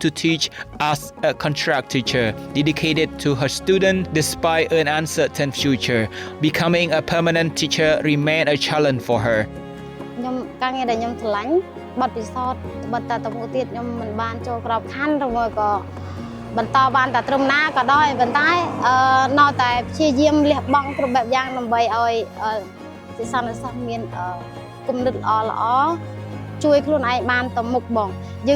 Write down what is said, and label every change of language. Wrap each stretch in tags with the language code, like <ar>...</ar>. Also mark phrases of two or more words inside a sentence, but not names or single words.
<en>to teach as a contract teacher, dedicated to her students despite an uncertain future. Becoming a permanent teacher remained a challenge for her.</en> <km>ខ្ញុំការងារដែលខ្ញុំឆ្លាញ់បទពិសោធន៍បទតមុខទៀតខ្ញុំមិនបានចូលក្របខ័ណ្ឌឬមួយក៏បន្តបានតែត្រឹមណាក៏ដោយប៉ុន្តែនៅតែ ព្យាយាមលះបង់គ្រប់បែបយ៉ាងដើម្បីឲ្យសិស្សានុសិស្សមានគំនិតល្អជួយខ្លួនឯងបានទៅមុខបងយើង</km>